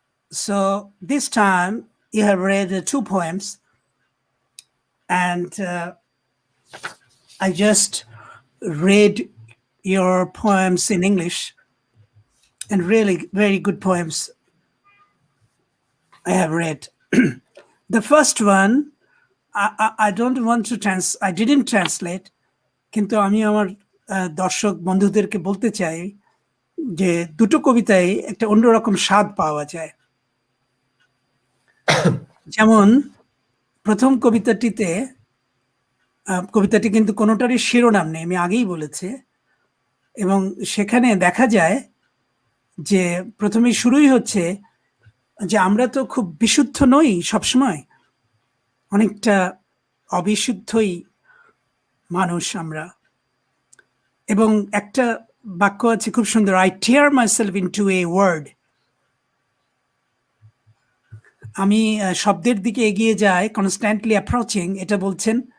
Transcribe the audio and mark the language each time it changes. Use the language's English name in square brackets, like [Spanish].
[English] So this time you have read 2 poems, and I just read your poems in English, and really very good poems I have read. The first one, I don't want to I didn't translate, [Bangla] কিন্তু আমি আমার দর্শক বন্ধুদেরকে বলতে চাই যে দুটো কবিতায় একটা অন্যরকম স্বাদ পাওয়া যায়। যেমন প্রথম কবিতাটিতে, কবিতাটি কিন্তু কোনোটারই শিরোনাম নেই, আমি আগেই বলেছি, এবং সেখানে দেখা যায় যে প্রথমেই শুরুই হচ্ছে যে আমরা তো খুব বিশুদ্ধ নই সবসময়, অনেকটা অবিশুদ্ধই মানুষ আমরা। এবং একটা বাক্য আছে খুব সুন্দর, [English] I tear myself into a word. [Bangla] আমি শব্দের দিকে এগিয়ে যাই, [English] constantly approaching, [Bangla] এটা বলছেন।